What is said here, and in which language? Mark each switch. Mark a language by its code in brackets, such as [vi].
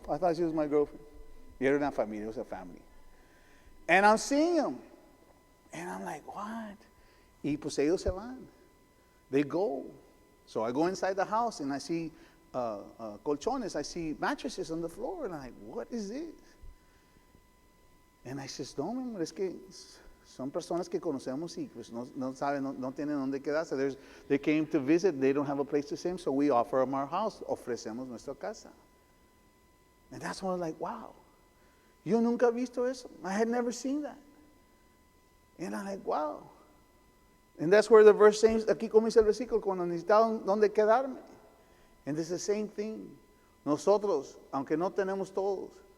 [en] I thought she was my girlfriend. [es] Y era una familia, [en] it was a family. And I'm seeing them. And I'm like, what? [es] Y pues ellos se van. [en] They go. So I go inside the house and I see colchones. I see mattresses on the floor. And I'm like, what is this? And I says, no, man, [es] es que son personas que conocemos y pues no saben, no tienen dónde quedarse. [en] They came to visit, they don't have a place to stay, so we offer them our house, [es] ofrecemos nuestra casa. [en] And that's when I was like, wow, [es] yo nunca he visto eso. [en] I had never seen that. And I'm like, wow. And that's where the verse says, [es] aquí comienza el versículo, cuando necesitaban dónde quedarme. [en] And it's the same thing. [es] Nosotros, aunque no tenemos todos,